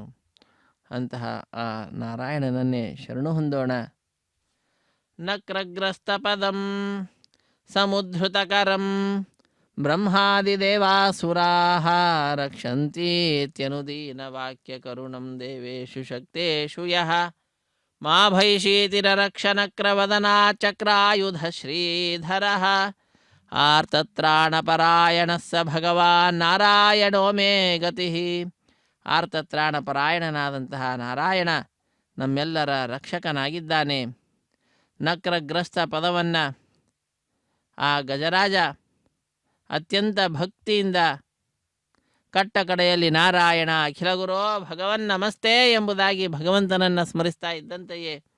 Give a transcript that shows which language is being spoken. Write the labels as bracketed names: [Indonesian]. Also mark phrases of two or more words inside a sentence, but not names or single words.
[Kannada] ಅಂತಹ ಆ ನಾರಾಯಣನನ್ನೇ ಶರಣು ಹೊಂದೋಣ. [Sanskrit] ನಕ್ರಗ್ರಸ್ತಪದಂ ಸಮುದ್ಧೃತಕರಂ ಬ್ರಹ್ಮಾದಿದೇವಾಸುರಾಃ ರಕ್ಷಂತೀತ್ಯನುದೀನವಾಕ್ಯಕರುಣಂ ದೇವೇಶು ಶಕ್ತೇಷು ಯಃ ಮಾ ಭೈಷೀತಿರರಕ್ಷನಕ್ರವದನಾಚಕ್ರಾಯುಧ ಶ್ರೀಧರಃ ಆರ್ತತ್ರಾಣಪರಾಯಣಃ ಸ ಭಗವಾನ್ ನಾರಾಯಣೋ ಮೇ ಗತಿ. [Kannada] ಆರ್ತತ್ರಾಣಪರಾಯಣನಾದಂತಹ ನಾರಾಯಣ ನಮ್ಮೆಲ್ಲರ ರಕ್ಷಕನಾಗಿದ್ದಾನೆ. ನಕ್ರಗ್ರಸ್ತ ಪದವನ್ನು ಆ ಗಜರಾಜ ಅತ್ಯಂತ ಭಕ್ತಿಯಿಂದ ಕಟ್ಟ ಕಡೆಯಲ್ಲಿ [Sanskrit] ನಾರಾಯಣ ಅಖಿಲ ಗುರೋ ಭಗವನ್ ನಮಸ್ತೆ [Kannada] ಎಂಬುದಾಗಿ ಭಗವಂತನನ್ನು ಸ್ಮರಿಸ್ತಾ ಇದ್ದಂತೆಯೇ